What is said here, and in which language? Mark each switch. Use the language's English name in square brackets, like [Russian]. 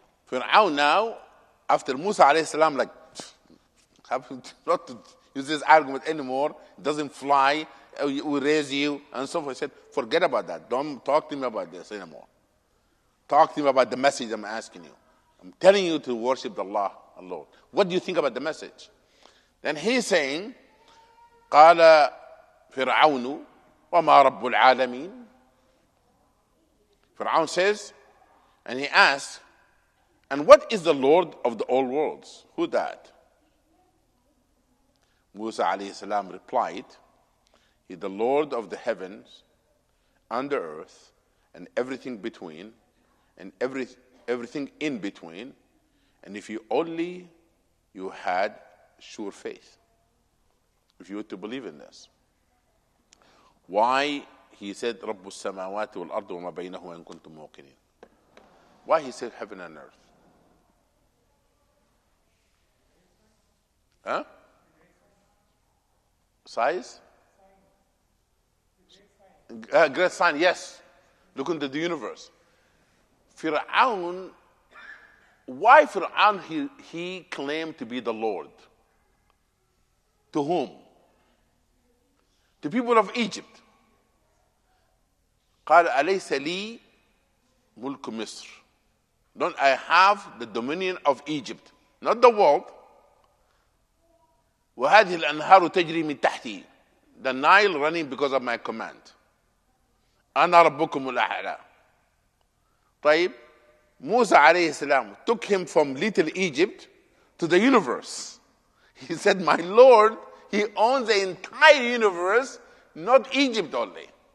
[English] Fir'aun now, after Musa alayhi salam, like, not to use this argument anymore, it doesn't fly, we raise you, and so forth. He said, forget about that. Don't talk to me about this anymore. Talk to me about the message I'm asking you. I'm telling you to worship Allah alone. What do you think about the message? Then he's saying, [Arabic] قال فرعون وما رب العالمين. [English] Fir'aun says, and he asks, and what is the Lord of the all worlds? Who that? Musa alayhi salam replied, He is the Lord of the heavens and the earth and everything between and everything in between, and if you only you had sure faith, if you were to believe in this. Why he said [Arabic] رب السماوات والأرض وما بينهما إن كنتم موقنين? [English] Why he said heaven and earth? Huh? Size? Great sign, yes. Look into the universe. Fir'aun, why Fir'aun he claimed to be the Lord? To whom? To people of Egypt. [Arabic] قال أليس لي ملك مصر? [English] Don't I have the dominion of Egypt? Not the world. [Arabic] وهذه الأنهار تجري من تحتي. [English] The Nile running because of my command. [Arabic] أنا ربكم الأعلى. [English] طيب, Musa alayhi salam took him from little Egypt to the universe. He said, my Lord, he owns the entire universe, not Egypt only.